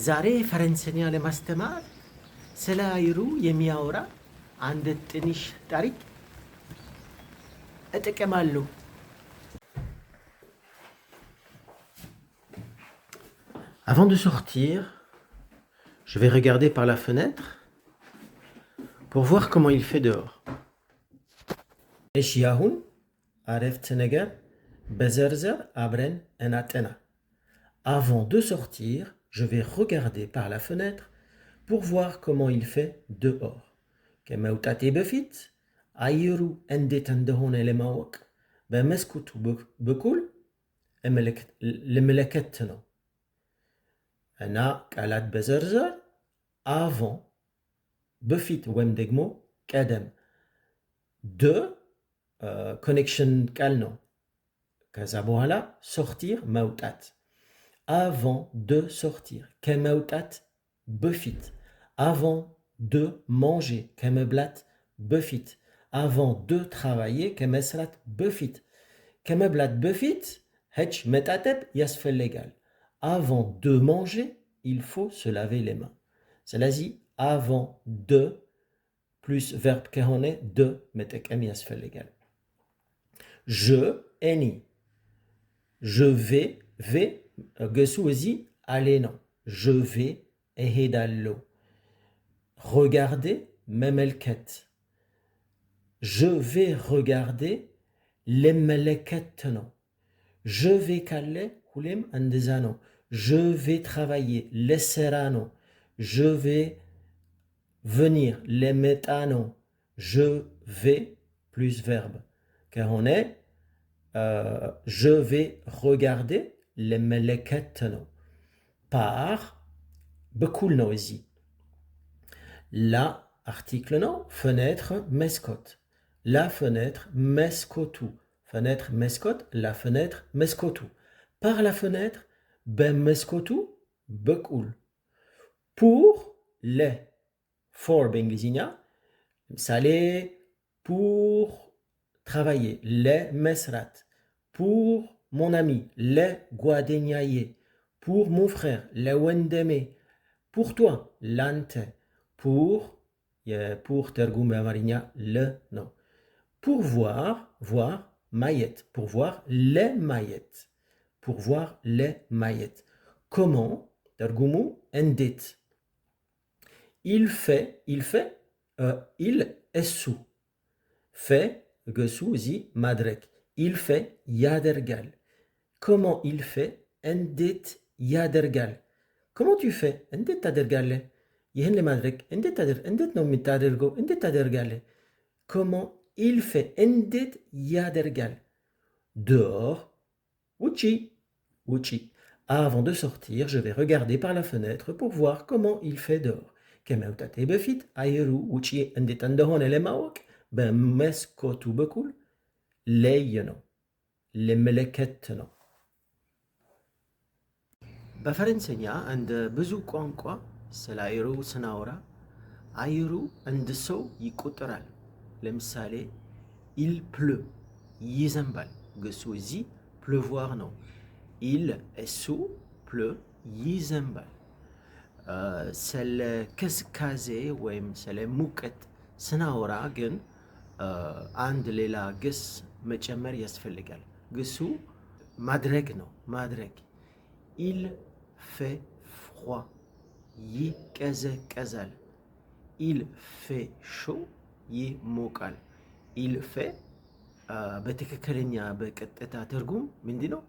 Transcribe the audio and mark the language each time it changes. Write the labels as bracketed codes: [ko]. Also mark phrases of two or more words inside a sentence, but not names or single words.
[am] ዛሬ ፈረንሰኛ ለማስተማር ስለ አየሩ የሚያወራ አንድ ትንሽ ታሪክ እጠቀማለሁ። [fr] Avant de sortir, je vais regarder par la fenêtre pour voir comment il fait dehors. [am] እሺ አሁን አረፍተ ነገር በዘርዘር አብረን እናጠና። [fr] Avant de sortir, je vais regarder par la fenêtre pour voir comment il fait dehors. [am] ከመውጣቴ በፊት አየሩ እንዴት እንደሆነ ለማወቅ በመስኮቱ በኩል ልመለከት ነው። እና ቃላት በዘርዘር avant በፊት ወይም ደግሞ ቀደም de ኮኔክሽን ቃል ነው። ከዛ በኋላ sortir መውጣት [fr] avant de sortir [am] ከመውጣት በፊት [fr] avant de manger [am] ከመብላት በፊት [fr] avant de travailler [am] ከመስራት በፊት ከመብላት በፊት ሄጅ መጣጠብ ያስፈልጋል። [fr] avant de manger il faut se laver les mains። ስለዚህ avant de plus verbe ከሆነ de [am] መጠቀም ያስፈልጋል። [fr] je እኔ je vais ገሱ [am] እዚህ አሌ ነው። [fr] je vais እሄዳለሁ። regarder መመልከት je vais regarder [am] ልመለከት ነው። [fr] je vais [am] ካለ ሁሌም እንደዛ ነው። [fr] je vais travailler [am] ለስራ ነው። [fr] je vais venir [am] ለመጣ ነው። [fr] je vais plus verbe ከሆነ je vais regarder [am] ለመለከት ነው። [fr] par [am] በኩል ነው እዚህ [fr] la article ነው። fenêtre መስኮት la fenêtre መስኮቱ fenêtre መስኮት la fenêtre መስኮቱ par la fenêtre [am] በመስኮቱ በኩል [fr] pour le for [am] በእንግሊዝኛ ለምሳሌ [fr] pour travailler ለመስራት pour mon ami ለጓደኛዬ pour mon frère ለወንድሜ pour toi ላንተ [am] pour ትርጉም በአማርኛ ለ ነው። [fr] pour voir [am] ማየት [fr] pour voir [am] ለማየት [fr] pour voir [am] ለማየት comment ትርጉሙ እንዴት il እሱ fait ገሱ እዚህ ማድረግ [fr] il fait [am] ያደርጋል። [fr] comment il fait [am] እንዴት ያደርጋል። [fr] comment tu fais [am] እንዴት ታደርጋለህ። ይህን ለማድረግ እንዴት ነው የምታደርገው? እንዴት ታደርጋለህ? [fr] comment il fait [am] እንዴት ያደርጋል። [fr] dehors ውጪ avant de sortir je vais regarder par la fenêtre pour voir comment il fait dehors [am] ከመውጣቴ በፊት አየሩ ውጪ እንዴት እንደሆነ ለማወቅ በመስኮቱ በኩል ለይ ነው ልመለከት ነው። በፈረንሰኛ እንደ ብዙ ቋንቋ ስለ አየሩ ስናወራ አየሩ እንደ ሰው ይቆጠራል። ለምሳሌ il pleut ይዘንባል። ግሱ እዚህ pleuvoir ነው። il እሱ pleut ይዘንባል። ስለ ቅዝቃዜ ወይም ስለ ሙቀት ስናወራ ግን አንድ ሌላ ግስ መጨመር ያስፈልጋል። ግሱ ማድረግ ነው። ማድረግ [fr] il fait froid [am] ይቀዘቀዛል። [fr] il fait chaud [am] ይሞቃል። [fr] il fait [am] በትክክለኛ በቀጥታ ትርጉም ምንድን ነው?